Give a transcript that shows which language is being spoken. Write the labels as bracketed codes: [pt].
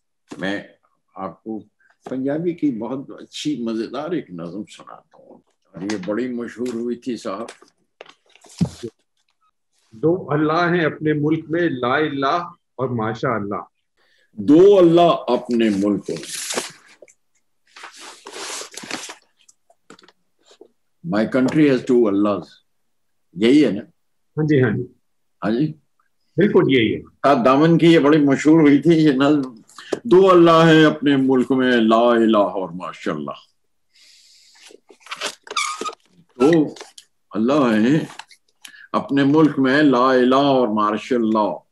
[hi] मैं आपको पंजाबी की बहुत अच्छी मजेदार एक नज़म सुनाता हूँ, और ये बड़ी मशहूर हुई थी साहब. दो अल्लाह हैं अपने मुल्क में, ला इलाह और माशा अल्लाह. दो अल्लाह अपने मुल्क में. [en] My country has two Allahs. [hi] यही है ना? हाँ जी, हाँ जी, हाँ जी, बिल्कुल यही है. दामन की ये बड़ी मशहूर हुई थी ये नज़्म. दो अल्लाह है अपने मुल्क में, ला इलाहा और माशाअल्लाह. दो अल्लाह है अपने मुल्क में, ला इलाहा और माशाअल्लाह.